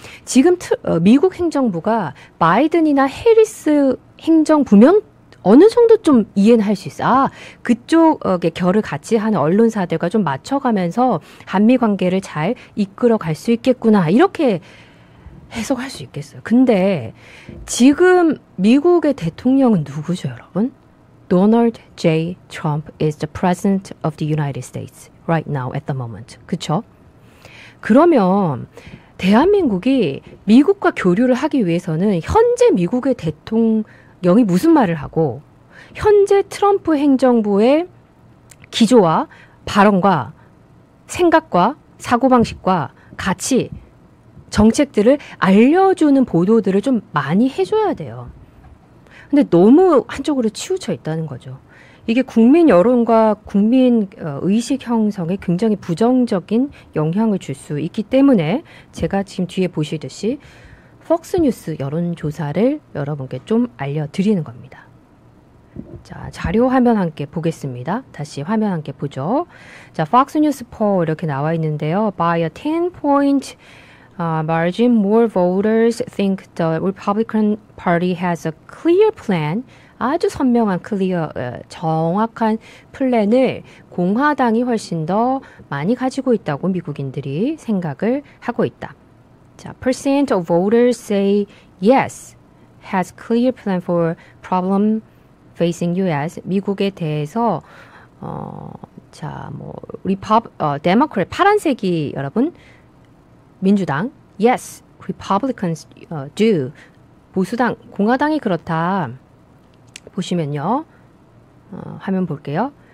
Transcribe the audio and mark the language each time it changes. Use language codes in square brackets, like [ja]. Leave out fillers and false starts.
[ko] 지금 미국 행정부가 바이든이나 해리스 행정부면 어느 정도 좀 이해는 할 수 있어. 아, 그쪽의 결을 같이 하는 언론사들과 좀 맞춰가면서 한미 관계를 잘 이끌어 갈 수 있겠구나. 이렇게 해석할 수 있겠어요. 근데 지금 미국의 대통령은 누구죠, 여러분? [en] Donald J. Trump is the president of the United States right now at the moment. [ko] 그쵸? 그러면 대한민국이 미국과 교류를 하기 위해서는 현재 미국의 대통령이 무슨 말을 하고 현재 트럼프 행정부의 기조와 발언과 생각과 사고방식과 같이 정책들을 알려주는 보도들을 좀 많이 해줘야 돼요. 근데 너무 한쪽으로 치우쳐 있다는 거죠. 이게 국민 여론과 국민 의식 형성에 굉장히 부정적인 영향을 줄 수 있기 때문에 제가 지금 뒤에 보시듯이 폭스뉴스 여론조사를 여러분께 좀 알려드리는 겁니다. 자, 자료 화면 함께 보겠습니다. 다시 화면 함께 보죠. 자, Fox News poll 이렇게 나와 있는데요. [en] By a 10-point margin, more voters think the Republican Party has a clear plan. [ko] 아주 선명한 클리어, 정확한 플랜을 공화당이 훨씬 더 많이 가지고 있다고 미국인들이 생각을 하고 있다. [en] 자, percent of voters say yes, has clear plan for problem facing U.S. [ko] 미국에 대해서 자, 뭐 데모크래 파란색이 여러분 민주당, [en] yes, Republicans do. [ko] 보수당, 공화당이 그렇다. 보시면요. 화면 볼게요.